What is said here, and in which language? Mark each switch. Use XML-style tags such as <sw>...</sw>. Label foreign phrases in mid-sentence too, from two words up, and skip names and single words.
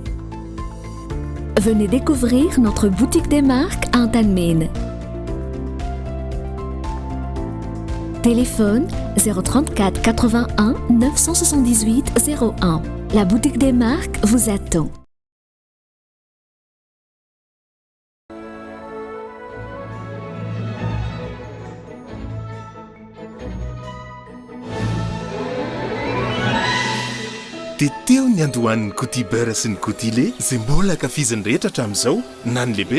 <fr>Venez découvrir notre boutique des marques à Antalmine. Téléphone 034 81 978 01. La boutique des marques vous attend.</fr> <mg>Teteo ny andohan'ny Cotibera sy ny Cotilé izay mbola ankafiziny rehetra hatramin'izao na ny lehibe.</mg>